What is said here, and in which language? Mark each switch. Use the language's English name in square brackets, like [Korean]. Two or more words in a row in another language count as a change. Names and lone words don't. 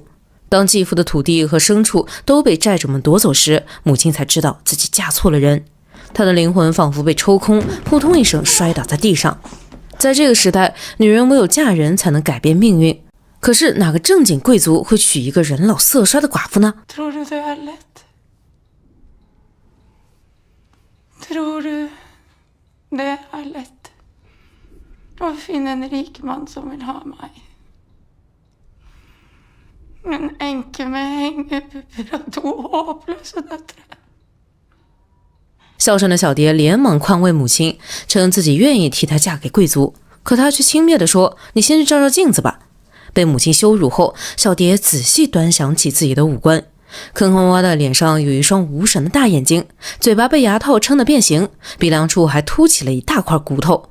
[Chinese] 当继父的土地和牲畜都被债主们夺走时，母亲才知道自己嫁错了人。她的灵魂仿佛被抽空，扑通一声摔倒在地上。在这个时代，女人唯有嫁人才能改变命运。可是哪个正经贵族会娶一个人老色衰的寡妇呢？ [Swedish] Tror du det är lätt? Tror du det är lätt? Då finner en rik man som vill ha mig. En änke med hängbubbar och 2 hopplösa döttrar. [Chinese] 孝顺的小蝶连忙宽慰母亲，称自己愿意替她嫁给贵族，可她却轻蔑地说：“你先去照照镜子吧。” 被母亲羞辱后，小蝶仔细端详起自己的五官，坑坑洼的脸上有一双无神的大眼睛，嘴巴被牙套撑得变形，鼻梁处还凸起了一大块骨头。